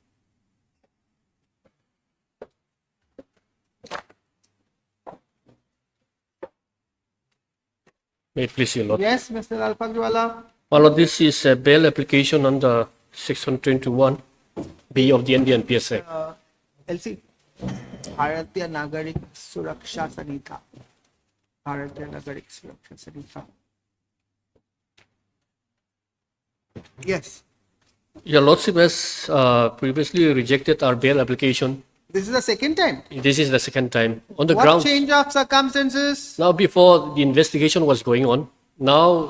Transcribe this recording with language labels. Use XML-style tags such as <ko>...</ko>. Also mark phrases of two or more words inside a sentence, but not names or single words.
<en>May it please your Lord. Yes, Mr. Alpagwala. My Lord, this is a bail application under Section 21B of the NDPS Act. LC. Bharatiya Nagarik Suraksha Sanitha. Bharatiya Nagarik Suraksha Sanitha. Yes. Your Lordship has previously rejected our bail application. This is the second time. This is the second time. On the What ground. change of circumstances? Now, before the investigation was going on, now</en>